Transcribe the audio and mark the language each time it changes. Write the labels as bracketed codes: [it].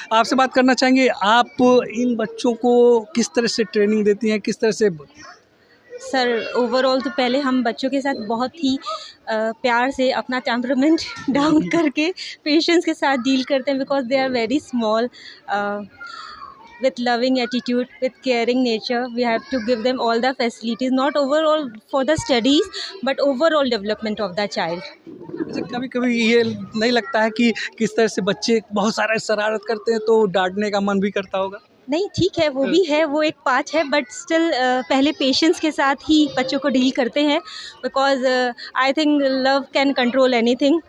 [hi] आपसे बात करना चाहेंगे, आप इन बच्चों को किस तरह से ट्रेनिंग देती हैं, किस तरह से? सर, ओवरऑल तो पहले हम बच्चों के साथ बहुत ही प्यार से अपना टेम्परामेंट डाउन करके पेशेंस के साथ डील करते हैं, [en] Because they are very small. with loving attitude, with caring nature, we have to give them all the facilities, not overall for the studies but overall development of the child. [hi] कभी कभी ये नहीं लगता है कि किस तरह से बच्चे बहुत सारा शरारत करते हैं तो डांटने का मन भी करता होगा? नहीं, ठीक है, वो भी है, वो एक पार्ट है, बट स्टिल पहले पेशेंस के साथ ही बच्चों को डील करते हैं, [en] Because I think love can control anything.